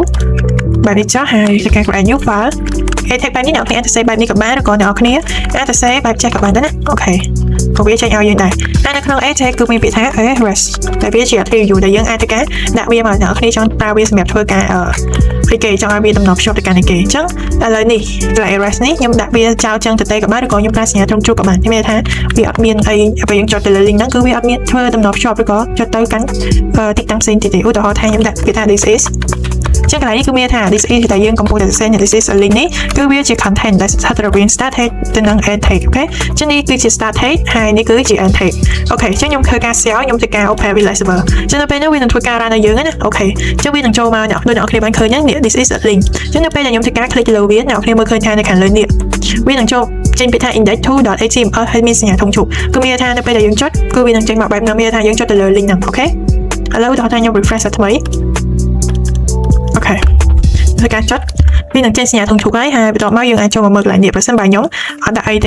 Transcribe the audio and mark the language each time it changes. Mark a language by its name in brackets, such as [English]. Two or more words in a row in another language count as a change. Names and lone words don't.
[Khmer] 2 បែបនេះចុះហើយធ្វើការ [English] create new file [Khmer] ហើយ tag បែបនេះអ្នកគ្នាអាចទៅ save បែបនេះក៏បានឬក៏អ្នកគ្នាអាចទៅ save បែបចេះក៏បានដែរណាអូខេក៏វាចេញឲ្យយើងដែរហើយនៅក្នុង tag គឺមានពាក្យថា arrest តែវាជា attribute ដែលយើងអាចធ្វើការដាក់វាមកអ្នកគ្នាចង់ប្រើវាសម្រាប់ធ្វើការគេចង់ឲ្យវាតំណភ្ជាប់ទៅកាន់គេអញ្ចឹងឥឡូវនេះកន្លែង arrest នេះខ្ញុំដាក់វាចោលចឹងទៅក៏បានឬក៏ខ្ញុំប្រើសញ្ញាត្រង់ជួបក៏បានខ្ញុំមានថាវាអត់មានអីពេលយើងចុចទៅលើ link ហ្នឹងគឺវាអត់មានធ្វើតំណភ្ជាប់ឬក៏ចុចទៅកាន់ទីតាំងផ្សេងទៀតទេឧទាហរណ៍ថាខ្ញុំដាក់ពាក្យថា [English] this is [Khmer] ចឹងកន្លែងនេះគឺមានថា [English] this is [Khmer] ដែលយើងកំពុងតែសរសេរ [English] this is a link [Khmer] នេះគឺវាជា content ដែលស្ថិតរវាង [English] start tag [Khmer] ទៅនឹង [English] end tag [Khmer] អូខេចឹងនេះគឺជា [English] start tag [Khmer] ហើយនេះគឺជា [English] end tag [Khmer] អូខេចឹងខ្ញុំធ្វើការ share ខ្ញុំធ្វើការ open [English] with server [Khmer] ចឹងនៅពេលនេះវានឹងធ្វើការ run ឲ្យយើងណាអូខេចឹងវានឹងចូលមកអ្នកដូចអ្នកគ្នាបានឃើញហ្នឹង [English] this is a link [Khmer] ចឹងនៅពេលដែលខ្ញុំធ្វើការ click ទៅលើវាអ្នកគ្នាមើលឃើញថានៅខាងលើនេះវានឹងចូលចេញពីថា index2.html ហើយមានសញ្ញាធំឈូកគឺមានថានៅពេលដែលយើង ចុចគឺវានឹងចេញមកបែបហ្នឹងមានថាយើងចុចទៅលើ link ហ្នឹងអូខេឥឡូវឧទាហរណ៍ថាខ្ញុំ refresh ថ្មីអូខេធ្វើការចុចវានឹងចេញសញ្ញាធំឈូកហើយបន្ទាប់មកយើងអាចចូលមកមើលកន្លែងនេះប្រសិនបើខ្ញុំអត់ដាក់អី